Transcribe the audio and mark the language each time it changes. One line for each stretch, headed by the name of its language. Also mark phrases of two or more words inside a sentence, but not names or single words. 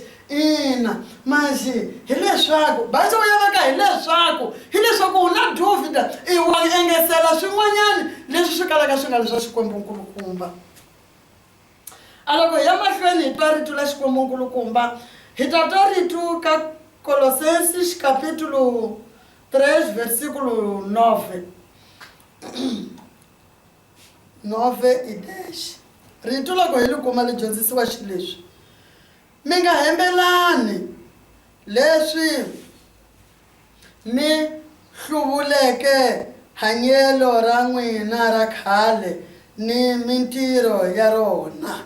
Tsonga: Ina manje hileswaku bazi u ya veka hileswaku u na duvida i wa engesela swin'wanyana leswi swi kalaka swi nga leswa Xikwembu-nkulukumba. A loko hi ya mahlweni hi twa rito la Xikwembu-nkulukumba hi ta twa rito ka Colossenses
Portuguese: capítulo 3 versículo 9.
Tsonga: 9:10. Rito loko hi li kuma li dyondzisiwa xileswi. Mi nga hembelani leswi mi hluvuleke hanyelo ra n'wina ra khale ni mintirho ya rona.